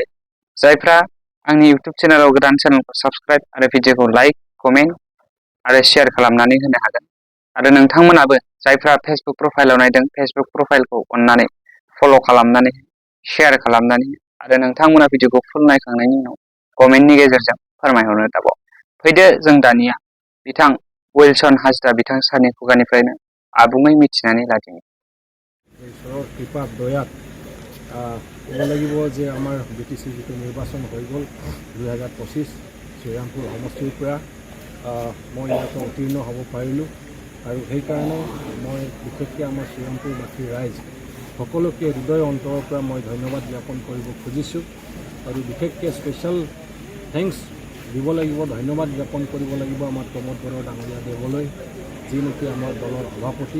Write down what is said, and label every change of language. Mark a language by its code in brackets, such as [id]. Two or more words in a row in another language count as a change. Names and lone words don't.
[brx] जायफ्रा आंनि YouTube चेनेलाव गोदान चेनेलखौ साबस्क्राइब आरो भिडिअखौ [en] like comment [brx] आरो शेयार खालामनानै होनो हागोन आरो नोंथांमोनाबो जायफ्रा फेसबुक प्रफाइलाव नायदों फेसबुक प्रफाइलखौ अननानै फल' खालामनानै शेयार खालामनानै आरो नोंथांमोना भिडिअखौ फुल नायखांनायनि उनाव कमेन्टनि गेजेरजों फोरमायहरनो दाबाव। फैदो जों दानिया बिथां उइलसन हाजदा बिथां सारनि खुगानिफ्रायनो आबुङै मिथिनानै लादिनि। [as] ঈশ্বৰৰ কৃপাত দয়াত ক'ব লাগিব যে আমাৰ BTC যিটো নিৰ্বাচন হৈ গ'ল 2025 শ্ৰীৰামপুৰ সমষ্টিৰ পৰা মই ইয়াতে উত্তীৰ্ণ হ'ব পাৰিলোঁ আৰু সেইকাৰণে মই বিশেষকৈ আমাৰ শ্ৰীৰামপুৰবাসী ৰাইজ সকলোকে হৃদয় অন্তৰৰ পৰা মই ধন্যবাদ জ্ঞাপন কৰিব খুজিছোঁ আৰু বিশেষকৈ [en] special thanks [as] দিব লাগিব, ধন্যবাদ জ্ঞাপন কৰিব লাগিব আমাৰ প্ৰমোদ বড়ো ডাঙৰীয়া দেৱলৈ, যি নেকি আমাৰ দলৰ সভাপতি।